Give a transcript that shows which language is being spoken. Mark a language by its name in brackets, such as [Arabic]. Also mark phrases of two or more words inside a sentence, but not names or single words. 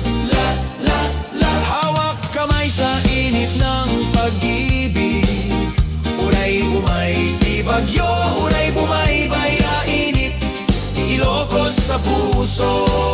[Filipino] hawak kamay sa init ng pag-ibig. [Iloko] Uray bumay ti bagyo, uray bumay baya init, Ilocos [Filipino] sa puso.